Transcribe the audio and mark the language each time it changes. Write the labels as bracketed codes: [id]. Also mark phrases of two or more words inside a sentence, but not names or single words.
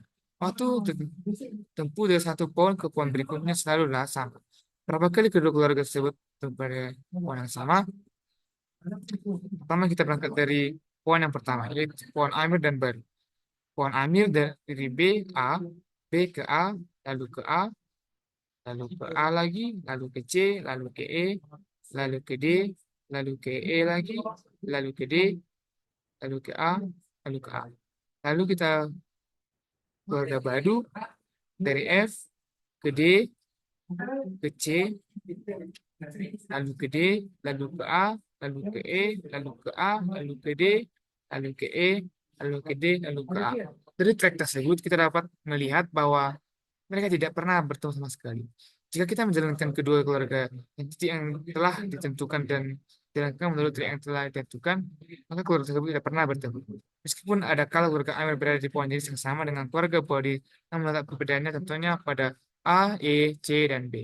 [id] Waktu tempuh dari satu pohon ke pohon berikutnya selalulah sama. Berapa kali kedua keluarga tersebut pada pohon yang sama? Pertama kita berangkat dari pohon yang pertama, yaitu pohon Amir dan Baru. Pohon Amir dari B, A, B ke A, lalu ke A, lalu ke A lagi, lalu ke C, lalu ke E, lalu ke D, lalu ke E lagi, lalu ke D, lalu ke A, lalu ke A. Lalu kita keluarga Badu dari F ke D, ke C, lalu ke D, lalu ke A, lalu ke E, lalu ke A, lalu ke D, lalu ke E, lalu ke D, lalu ke A. Dari track tersebut kita dapat melihat bahwa mereka tidak pernah bertemu sama sekali. Jika kita menjalankan kedua keluarga yang telah ditentukan dan dijalankan menurut track yang telah ditentukan, maka keluarga tersebut tidak pernah bertemu. Meskipun ada kala keluarga Amir berada di pohon jenis yang sama dengan keluarga Bodi, namun letak perbedaannya tentunya pada A, E, C, dan B.